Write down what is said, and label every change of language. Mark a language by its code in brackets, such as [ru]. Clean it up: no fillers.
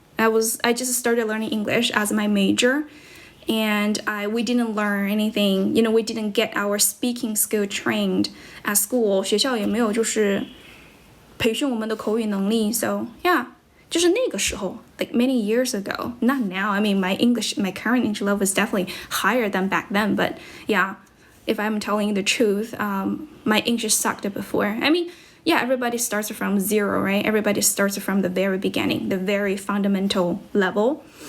[en] I just started learning English as my major, and we didn't learn anything. We didn't get our speaking skill trained at school. [zh] 学校也没有就是培训我们的口语能力. [en] So yeah, [zh] 就是那个时候, [en] like many years ago. Not now. I mean, my current English level is definitely higher than back then. But yeah, if I'm telling you the truth, my English sucked before. I mean, yeah, everybody starts from zero, right? Everybody starts from the very beginning, the very fundamental level.